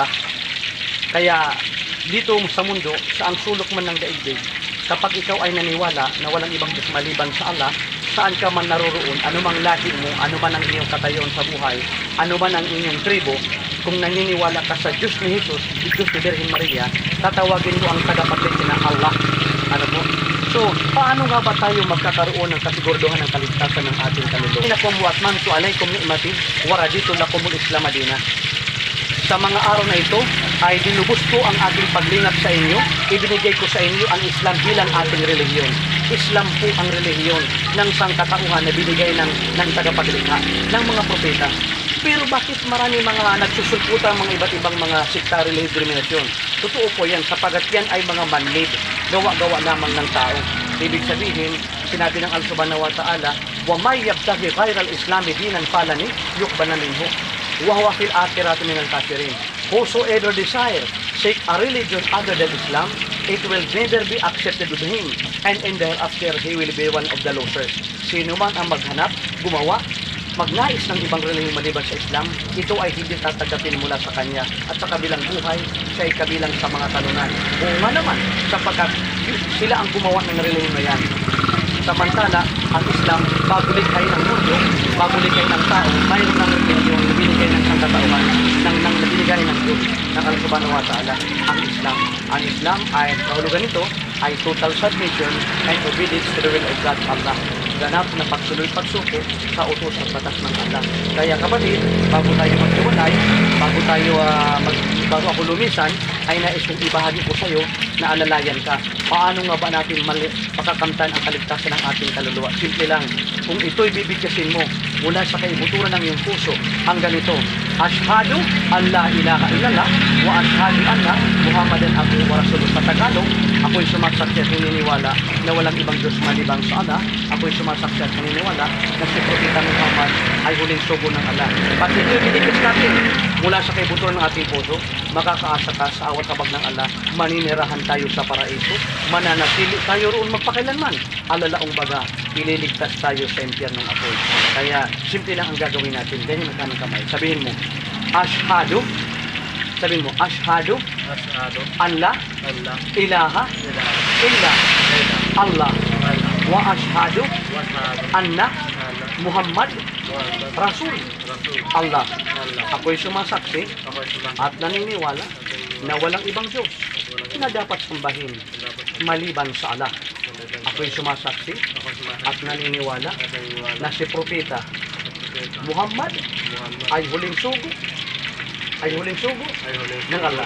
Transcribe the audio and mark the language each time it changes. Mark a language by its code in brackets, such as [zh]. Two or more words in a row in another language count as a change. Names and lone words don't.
[tl] Kaya dito sa mundo, sa ang sulok man ng daigdig, kapag ikaw ay naniwala na walang ibang Diyos maliban sa Allah, saan ka man naroroon, anumang lahi mo, anuman ang inyong katayon sa buhay, anuman ang inyong tribo, kung naniniwala ka sa Diyos ni Jesus, Diyos ni Virgin Maria, tatawagin mo ang tagapaglikha na Allah. So, paano nga ba tayo magkakaroon ng kasiguraduhan ng kaligtasan ng ating kaluluwa? [ar] دينكم وأتممت عليكم نعمتي ورضيت لكم الإسلام دينا. [tl] Sa mga araw na ito ay dinubos ko ang ating paglingap sa inyo. Ibinigay ko sa inyo ang Islam bilang ating relihiyon. Islam po ang relihiyon ng sangkatauhan na binigay ng tagapaglikha, ng mga propeta. Pero bakit marami mga nagsusulputan mga iba't ibang mga [en] sectary discrimination? [tl] Totoo po yan, sapagat yan ay mga man-made, gawa-gawa lamang ng tao. Ibig sabihin, sinabi ng Allah [ar] سبحانه وتعالى, وَمَنْ يَبْتَغِ غَيْرَ الْإِسْلَامِ دِينًا فَلَنْ يُقْبَلَ مِنْهُ وَهُوَ فِي الْآخِرَةِ مِنَ الْكَافِرِينَ. [en] Whosoever desire seek a religion other than Islam, it will neither be accepted with him, and in thereafter he will be one of the losers. [tl] Sino man ang maghanap, gumawa, magnais ng ibang relihiyon maliban sa Islam, ito ay hindi tatanggapin mula sa kanya at sa kabilang buhay, siya ay kabilang sa mga talunan. Oo nga naman, sapagkat sila ang gumawa ng relihiyon na yan. Samantala, ang Islam, bago likhay ng mundo, bago likhay ng tao, mayroon ng relihiyon na binigay ng sangkatauhan, ng binigay ng Diyos, ng Allah [ar] سبحانه وتعالى, [tl] ang Islam. Ang Islam ay, kahulugan nito, ay [en] total submission and obedience to the will of God, [tl] Allah. Ganap na pagsuloy-pagsuko sa utos at batas ng Allah. Kaya kapatid, bago tayo maghiwalay, bago ako lumisan, ay nais kong ibahagi ko sa iyo na alalayan ka. Paano nga ba natin makakamtan ang kaligtasan ng ating kaluluwa? Simple lang, kung ito'y bibigkasin mo mula sa kaibuturan ng iyong puso hanggang ito, [ar] أشهد أن لا إله إلا الله وأشهد أن محمدا عبده ورسوله. [tl] Sa Tagalog, ako'y sumasaksi at naniniwala na walang ibang Diyos maliban sa Allah. Ako'y sumasaksi at naniniwala na si Propeta Muhammad ay huling sugo ng Allah. Pag ito'y binigkas natin mula sa kaibuturan ng ating puso, makakaasa ka sa awat habag ng Allah, maninirahan tayo sa paraiso, mananatili tayo roon magpakailanman. Alalaong baga, ililigtas tayo sa impyernong apoy. Kaya, simple lang ang gagawin natin. Ganyan ang kanang kamay. Sabihin mo, Ashhadu. Sabihin mo, [ar] Ashhadu. Ashhadu أن لا إله إلا الله. وأشهد أن محمد رسول الله. [tl] Ako'y sumasaksi at naniniwala na walang ibang Diyos na dapat sambahin maliban sa Allah. Ako'y sumasaksi at naniniwala na si Propeta Muhammad ay huling sugo ng Allah.